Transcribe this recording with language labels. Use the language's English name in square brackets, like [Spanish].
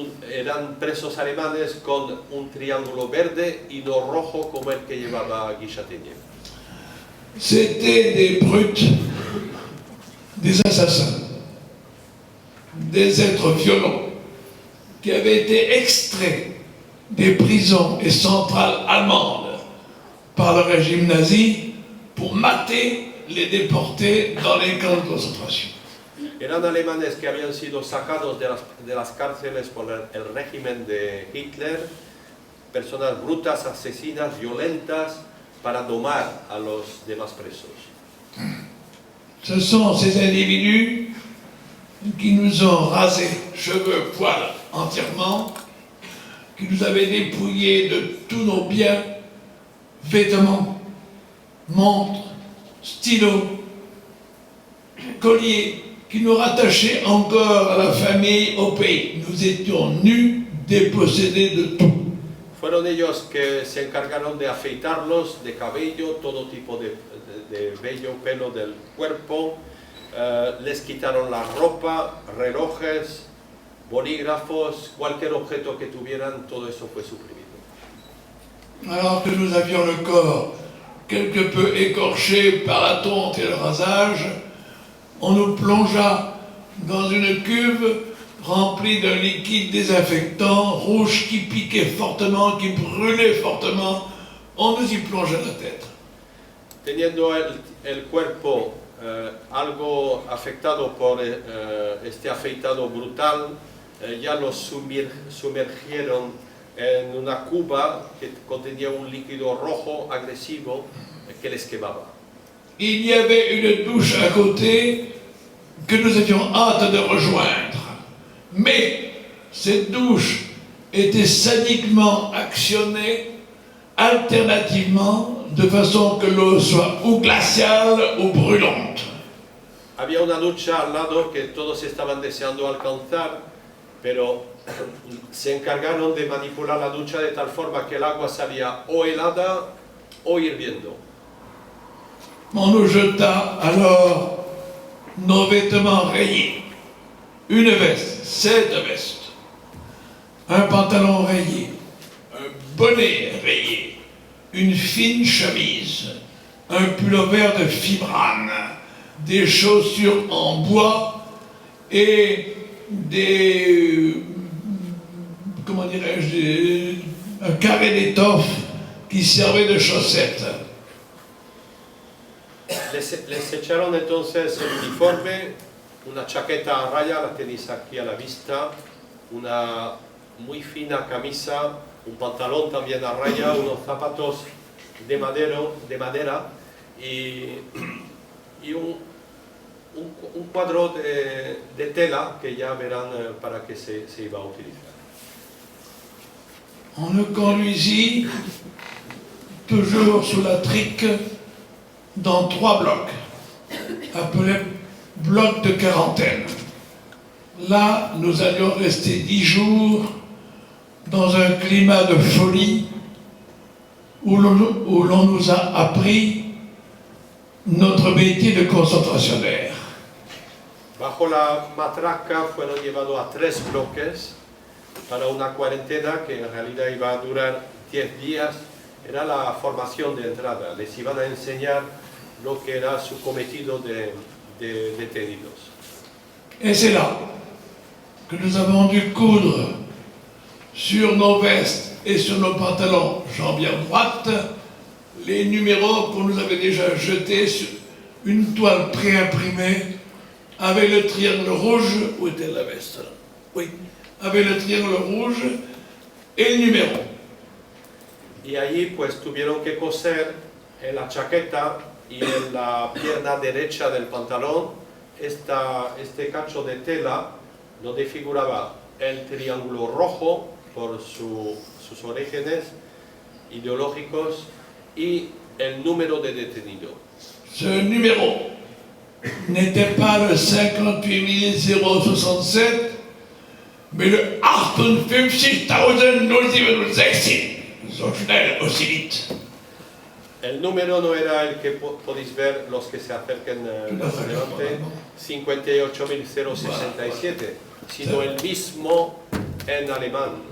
[Spanish] Eran presos alemanes con un triángulo verde y no rojo como el que llevaba Guichateñe. [French] C'était des brutes, des assassins, des êtres violents qui avaient été extraits des prisons et centrales allemandes par le régime nazi pour mater les déportés dans les camps de concentration. [Spanish] Eran alemanes que habían sido sacados de las cárceles por el régimen de Hitler, personas brutas, asesinas, violentas, para domar a los demás presos. [French] Ce sont ces individus qui nous ont rasés, cheveux, poils, entièrement, qui nous avaient dépouillés de tous nos biens, vêtements, montres, stylos, colliers, qui nous rattachaient encore à la famille, au pays. Nous étions nus, dépossédés de tout. [Spanish] Fueron ellos que se encargaron de afeitarlos de cabello, todo tipo de vello, pelo del cuerpo, les quitaron la ropa, relojes, bolígrafos, cualquier objeto que tuvieran, todo eso fue suprimido. [French] Alors que nous avions le corps quelque peu écorché par la tonte et le rasage, on nous plongea dans une cuve remplie d'un liquide désinfectant rouge qui piquait fortement, qui brûlait fortement. On nous y plongeait la tête. [Spanish] Teniendo el cuerpo algo afectado por este afeitado brutal, ya los sumergieron en una cuba que contenía un líquido rojo agresivo que les quemaba. [French] Il y avait une douche à côté que nous avions hâte de rejoindre. Mais cette douche étaient sadiquement actionnés alternativement de façon que l'eau soit ou glaciale ou brûlante. [Spanish] Había una ducha al lado que todos estaban deseando alcanzar, pero se encargaron de manipular la ducha de tal forma que el agua salía o helada o hirviendo. [French] On nous jeta alors nos vêtements rayés, une veste, 7 vestes, un pantalon rayé, un bonnet rayé, une fine chemise, un pullover de fibrane, des chaussures en bois et des, comment dirais-je, un carré d'étoffe qui servait de chaussettes. [Spanish] Les echaron entonces el uniforme, una chaqueta a raya, la tenéis aquí a la vista, una muy fina camisa, un pantalón también a raya, unos zapatos de madera y un cuadro de tela que ya verán para qué se iba a utilizar. [French] On nous conduisit toujours sous la trique dans 3 blocs, appelés blocs de quarantaine. Là, nous allions rester 10 jours dans un climat de folie où l'on nous a appris notre métier de concentrationnaire. [Spanish] Bajo la matraca fueron llevados a 3 bloques para una cuarentena que en realidad iba a durar 10 días. Era la formación de entrada, les iban a enseñar lo que era su cometido de detenidos. [French] Et c'est là que nous avons dû coudre sur nos vestes et sur nos pantalons jambières droites les numéros qu'on nous avait déjà jetés sur une toile préimprimée avec le triangle rouge. Où était la veste là? Oui, avec le triangle rouge et le numéro. [Spanish] Y allí pues tuvieron que coser en la chaqueta y en la pierna derecha del pantalón este cacho de tela donde figuraba el triángulo rojo por sus orígenes ideológicos y el número de detenido. [French] Ce numéro n'était pas le 58 067, mais le 58.016. [German] So schnell, [French] aussi vite. [Spanish] El número no era el que podéis ver los que se acerquen más adelante, 58.067, sino el mismo en alemán.